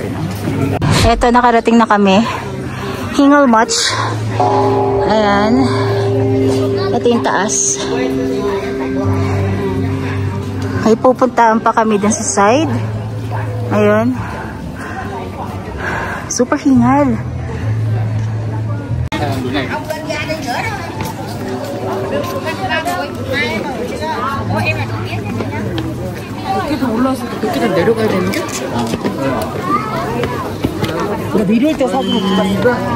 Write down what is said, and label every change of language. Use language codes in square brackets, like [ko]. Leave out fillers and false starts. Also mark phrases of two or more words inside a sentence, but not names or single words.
[tl] No? Eto, nakarating na kami. Hingal much. Ayan. Ito yung taas. Ay, pupuntaan pa kami dun sa side. Ayun. Super hingal. [ko] 이렇게 올라와서 그렇게 내려가야 되는 게? 나 내려올 때 사진 못 봤어.